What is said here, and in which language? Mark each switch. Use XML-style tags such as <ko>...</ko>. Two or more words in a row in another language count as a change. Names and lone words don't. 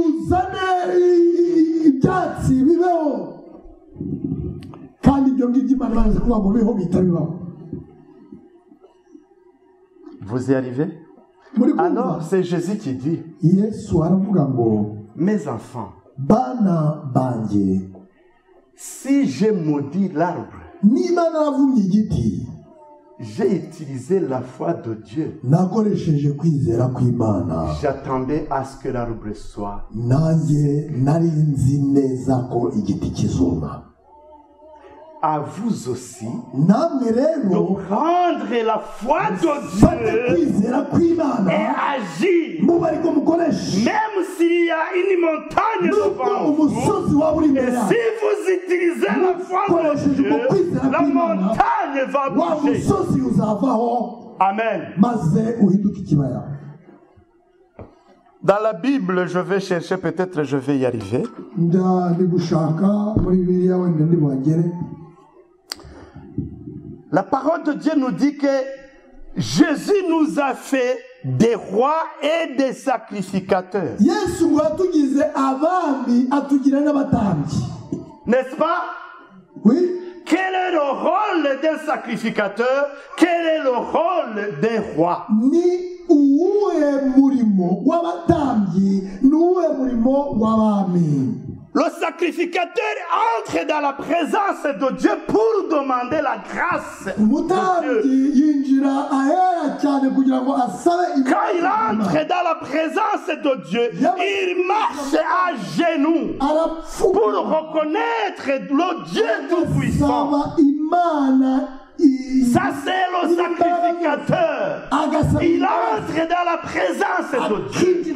<fr>Vous y arrivez? Alors c'est Jésus qui dit, mes enfants, si je maudis l'arbre, j'ai utilisé la foi de Dieu.</fr> <rw>nakoresheje kwizera kw'Imana.</rw> <fr>J'attendais à ce que l'arbre soit.</fr> <rw>nanjye nari nzi neza ko igiti kizuma.</rw> <fr>À vous aussi</fr> <rw>namwe</rw> <fr>de</fr> <rw>rero</rw> <fr>prendre la foi de fate Dieu</fr> <rw>kwizera</rw> <fr>et</fr> <rw>kw'Imana</rw> <fr>agir.</fr> <rw>mube ariko mukoresha.</rw> <fr>Même s'il y a une montagne</fr> <rw>nubwo</rw> <fr>devant vous,</fr> <rw>umusozi waba uri</rw> <fr>et</fr> <rw>imbere</rw> <fr>si</fr> <rw>yawe,</rw> <fr>vous utilisez la foi de Dieu, la montagne va</fr> <rw>wa</rw> <fr>bouger.</fr> <rw>musozi uzavaho</rw> <fr>Amen.</fr> <rw>maze uhinduke ikibaya.</rw> <fr>Dans la Bible, je vais chercher, peut-être je vais y arriver.</fr> <rw>ndi gushaka muri Bibiliya wenda ndi buhagere.</rw> <fr>La parole de Dieu nous dit que Jésus nous a fait des rois et des sacrificateurs.</fr> <rw>Yesu ngo yatugize abami atugira n'abatambyi.</rw> <fr>N'est-ce pas? Oui. Quel est le rôle d'un sacrificateur? Quel est le rôle d'un roi?</fr> <rw>Ni uwuhe murimo w'abatambyi n'uwuhe murimo w'abami.</rw> <fr>Le sacrificateur entre dans la présence de Dieu pour demander la grâce de Dieu.</fr> <rw>Umutambyi yinjira ahera cyane kugira ngo asabe</rw> <fr>Quand il entre dans la présence de Dieu, il marche à genoux pour reconnaître le Dieu Tout-Puissant.</fr> <rw>arasaba Imana.</rw> <fr>Ça, c'est le sacrificateur. Il entre dans la présence de Dieu.</fr>